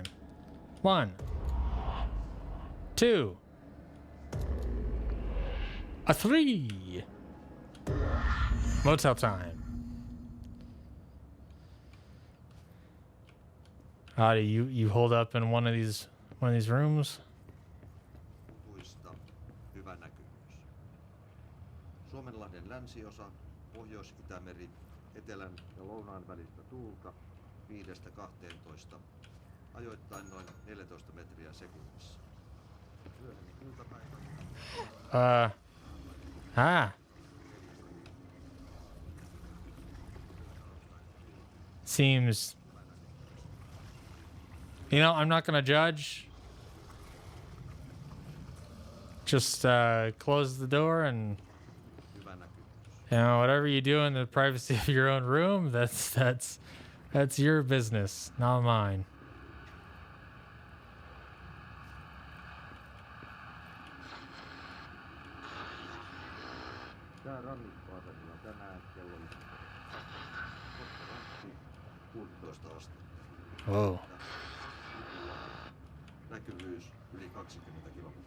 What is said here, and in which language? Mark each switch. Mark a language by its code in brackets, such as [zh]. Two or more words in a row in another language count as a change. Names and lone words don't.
[en] 1, 2, 3. Motel time. Ahti, you hold up in one of these rooms. [fi] Tuista hyvä näkyvyys. Suomenlahden länsiosa, Pohjois-Itämeri, etelän ja lounaan välistä tuulta 5–12, ajoittain noin 14 metriä sekunnissa. Myöhemmin iltapäivänä. [en] Seems, you know, I'm not gonna judge. Just close the door and, you know, whatever you do in the privacy of your own room, that's your business, not mine. [fi] Tää rannikkoasemilla tänään kello 16 astetta. [en] Whoa. [fi] Näkyvyys yli 20 kilometriä.